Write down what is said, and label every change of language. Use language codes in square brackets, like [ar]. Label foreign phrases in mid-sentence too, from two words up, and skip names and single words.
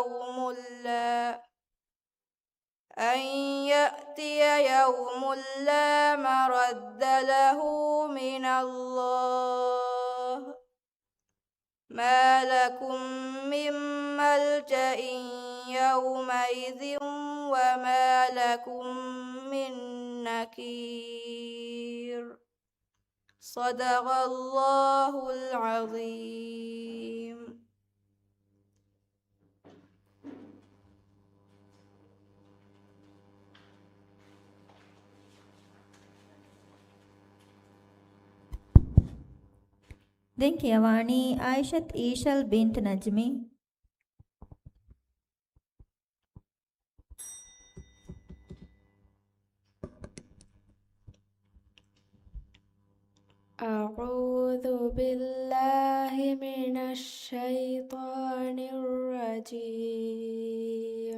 [ar] يوم لا مرد له من الله ما لكم من ملجأ يومئذ وما لكم من نكير صدق الله العظيم. [si] දැන් කියවානි ආයිෂත් ඊෂල් බින්ත් නජ්මි. [ar] أعوذ بالله من الشيطان الرجيم.